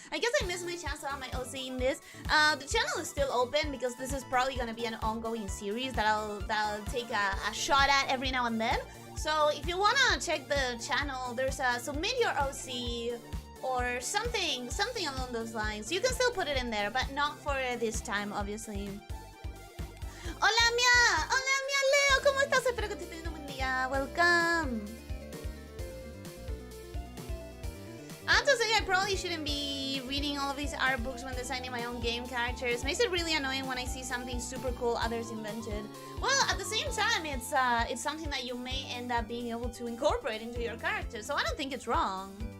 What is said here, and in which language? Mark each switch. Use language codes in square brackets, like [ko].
[en] I guess I missed my chance to have my OC in this. The channel is still open because this is probably gonna be an ongoing series that I'll take a shot at every now and then. So if you wanna check the channel, there's a submit your OC or something along those lines. You can still put it in there, but not for this time, obviously. [es] Hola, Mia Leo, ¿cómo estás? Espero que te estés teniendo un buen día. [en] Welcome. I have to say, I probably shouldn't be reading all of these art books when designing my own game characters. Makes it really annoying when I see something super cool others invented. Well, at the same time, it's something that you may end up being able to incorporate into your character, so I don't think it's wrong.